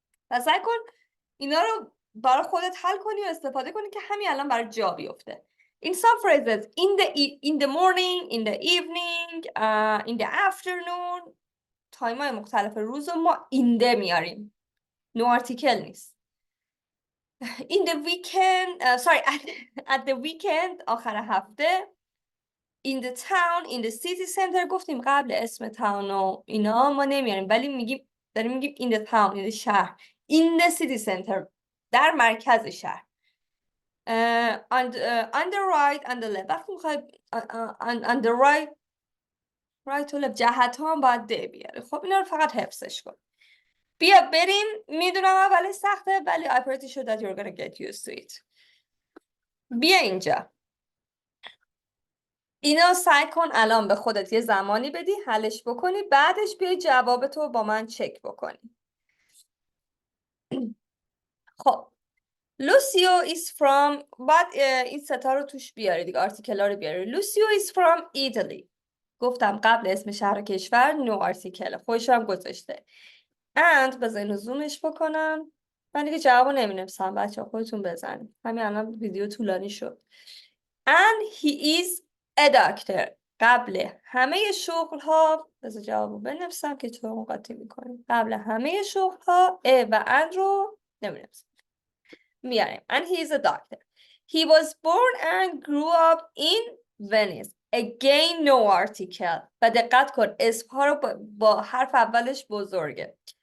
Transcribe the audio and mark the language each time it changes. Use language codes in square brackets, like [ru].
[fa] پس سعی کن اینا رو برای خودت حل کنی و استفاده کنی که همین الان برای جا بیفته. [en] In some phrases in the morning, in the evening, in the afternoon، [fa] تایم‌های مختلف روز ما اینده میاریم، نو آرتیکل نیست. [en] In the weekend، at the weekend، [fa] آخر هفته. [en] In the town، in the city center، [fa] گفتیم قبل اسم تاون و اینا ما نمیاریم ولی داریم میگیم [en] in the town، in the شهر. In the city center، [fa] در مرکز شهر. [en] on the right and the left. [fa] وقتی میخوای [en] on the right [fa] و left جهت ها هم باید د بیاره. خب اینا رو فقط حفظش کن. بیا بریم. میدونم اولی سخته ولی [en] I pretty sure that you're gonna get used to it. [fa] بیا اینجا. اینا سعی کن الان به خودت یه زمانی بدی حلش بکنی، بعدش بیای جوابتو با من چک بکنی. خب لوسیو [en] is from [fa] بعد این ستا رو توش بیاری دیگه، آرتیکلا رو بیاری. [en] Lucio is from Italy. [fa] گفتم قبل اسم شهر و کشور نو آرتیکل، خودش هم گذاشته. and بذار اینو زومش بکنم. من دیگه جوابو نمی‌نویسم بچه، خودتون بزنید. همین الان ویدیو طولانی شد. [en] and he is a doctor. [fa] قبل همه شغل ها بذار جوابو بنویسم که تو قاطی میکنیم. قبل همه شغل ها و and رو نمی‌نویسم. میاریم. [en] and he is a doctor. He was born and grew up in Venice. Again no article. [fa] و دقت کن اسم ها رو با حرف اولش بزرگه.